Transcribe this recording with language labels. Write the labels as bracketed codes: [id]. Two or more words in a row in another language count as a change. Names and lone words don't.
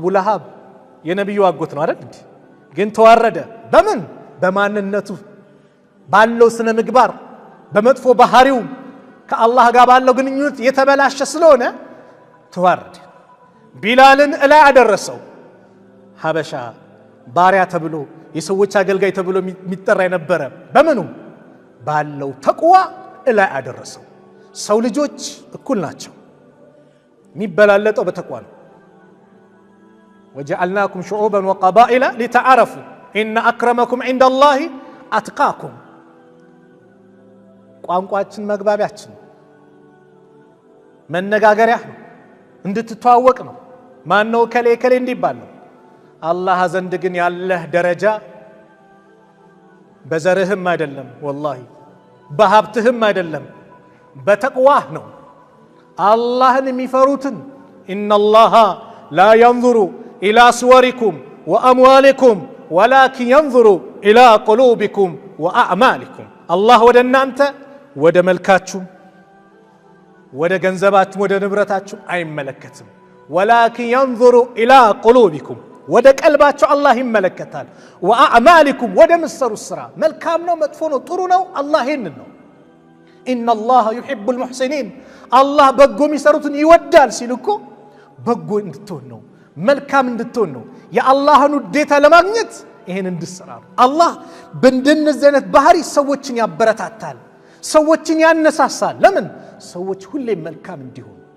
[am] ለሃብ የነብዩ አጎት ነው አይደል ግን ተዋረደ በምን በማንነቱ ባለው ስነ ምግባር በመጥፎ ባህሪው ከአላህ ጋር ባለው ግንኙነት የተበላሸ ስለሆነ ተዋረደ ቢላልን እላይ አደረሰው ሐበሻ ባሪያ ተብሎ የሰዎች አገልጋይ ተብሎ የሚጠራ የነበረ በመኑ ባለው ተቅዋ እላይ አደረሰው ሰው ልጆች እኩል ናቸው የሚበላለጠው በተቅዋ ነው [ar] وجعلناكم شعوبا وقبائل لتعارفوا ان اكرمكم عند الله اتقاكم [am] ቋንቋችን መግባቢያችን መነጋገሪያ ነው እንድትተዋወቅ ነው ማን ነው ከሌ እንዲባል ነው አላህ ዘንድ ግን ያለህ ደረጃ በዘርህም አይደለም [ar] والله [am] በሀብትህም አይደለም በተቅዋህ ነው አላህን የሚፈሩትን [ar] ان الله لا ينظر الى صوركم واموالكم ولكن ينظر الى قلوبكم واعمالكم الله ወደ [am] እናንተ ወደ መልካችሁ ወደ ገንዘባችሁ ወደ ንብረታችሁ አይመለከትም [ar] ولكن ينظر الى قلوبكم [am] ወደ ቀልባችሁ አላህ ይመለከታል واعمالكم ወደ መስሩ ስራ መልካም ነው መጥፎ ነው ጥሩ ነው አላህ ይሄንን ነው [ar] ان الله يحب المحسنين [am] الله በጎ የሚሰሩትን ይወዳል ሲልኮ በጎ እንድትሆን ነው መልካም እንድትሆን ነው የአላህን ውዴታ ለማግኘት ይሄን እንድትሰራ ነው አላህ በእንደነዚህ አይነት ባህሪ ሰዎችን ያበረታታል ሰዎችን ያነሳሳል ለምን ሰዎች ሁሌ መልካም እንዲሆኑ